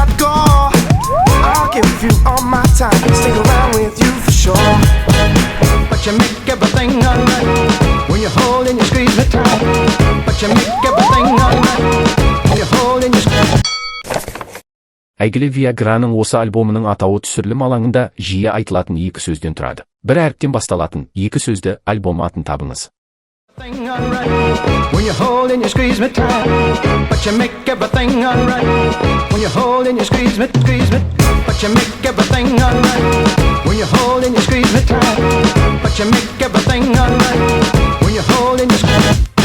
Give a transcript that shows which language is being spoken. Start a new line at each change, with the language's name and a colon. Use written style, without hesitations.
English: all my time. Stick around with you for sure. But you make everything alright when you hold and you squeeze me tight. But you make everything alright when you hold and you squeeze.
Kazakh: Әйгілі Viagra'ның осы альбомының атауы түсірілім алаңында жиі айтылатын екі сөзден тұрады. Бір әріптен басталатын екі сөзді альбом атын табыңыз.
English: Everything alright when you hold and you squeeze me tight. But you make everything alright when you hold and you squeeze me. But you make everything alright when you hold and you squeeze me tight. But you make everything alright when you hold and you squeeze.